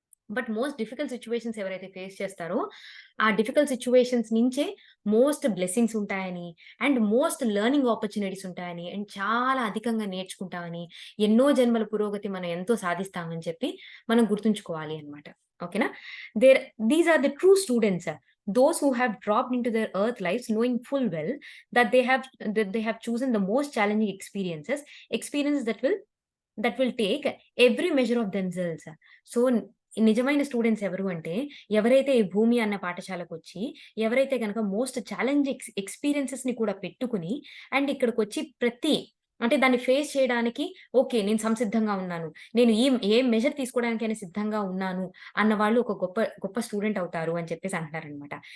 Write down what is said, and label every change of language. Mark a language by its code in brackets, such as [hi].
[te] But most difficult situations ఎవరైతే face చేస్తారో, ఆ డిఫికల్ట్ సిట్యుయేషన్స్ నుంచే మోస్ట్ బ్లెస్సింగ్స్ ఉంటాయని, అండ్ మోస్ట్ లెర్నింగ్ ఆపర్చునిటీస్ ఉంటాయని, అండ్ చాలా అధికంగా నేర్చుకుంటామని, ఎన్నో జన్మల పురోగతి మనం ఎంతో సాధిస్తామని చెప్పి మనం గుర్తుంచుకోవాలి అన్నమాట. [en] ఓకేనా? There these are the true students. Those who have dropped into their earth lives knowing full well that they have chosen the most challenging experiences that will take every measure of themselves. [te] So, నిజమైన students ఎవరు అంటే, ఎవరైతే ఈ భూమి అన్న పాఠశాలకొచ్చి, ఎవరైతే గనక most challenging ఎక్స్‌పీరియన్సెస్‌ని కూడా పెట్టుకొని, అండ్ ఇక్కడికొచ్చి అంటే దాన్ని ఫేస్ చేయడానికి ఓకే. నేను సంసిద్ధంగా ఉన్నాను. నేను ఏ మెజర్ తీసుకోవడానికైనా సిద్ధంగా ఉన్నాను అన్న వాళ్ళు ఒక గొప్ప గొప్ప స్టూడెంట్ అవుతారు అని చెప్పేసి అంటున్నారనమాట.